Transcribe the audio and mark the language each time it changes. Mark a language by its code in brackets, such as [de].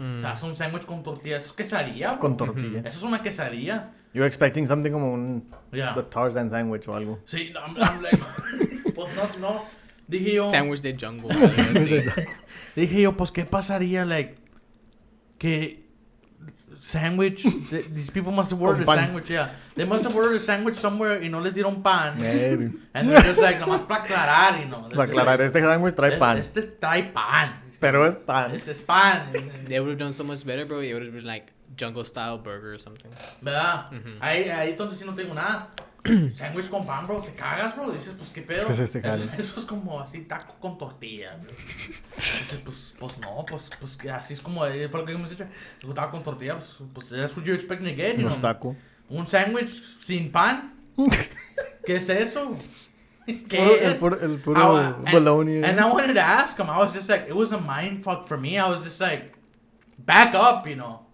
[es] O sea, es un sándwich con tortilla. ¿Eso es quesadilla, bro? Con tortilla. Eso es una quesadilla. [en] You're expecting something [es] como un [en] the Tarzan sandwich [es] o algo. Sí, [en] I'm like, [es] pues no. Dije yo... Sandwich de jungle. Dije yo, pues, ¿qué pasaría, like, que... [en] Sandwich, these people must have ordered a sandwich, yeah. They must have ordered a sandwich somewhere [es] y no les dieron pan. [en] Maybe. And they're just like, [es] nomás para aclarar, [en] you know. [es] Para aclarar, este sándwich trae pan. Este trae pan. Pero es pan. Es pan. [en] They would have done so much better, bro. It would have been like jungle style burger or something. [es] ¿Verdad? Ahí entonces sí no tengo nada. Sándwich con pan, bro. Te cagas, bro. Dices, pues, ¿qué pedo? ¿Qué es este jale? Eso es como así, taco con tortilla, bro. Dices, pues no, pues así es como, fue lo que me dijiste. Taco con tortilla, pues [en] that's what you're expecting to get, you know. [es] Taco. Un sándwich sin pan. ¿Qué es eso? ¿Qué es? El puro bologna. [en] And I wanted to ask him. I was just like, it was a mind fuck for me. I was just like, back up, you know.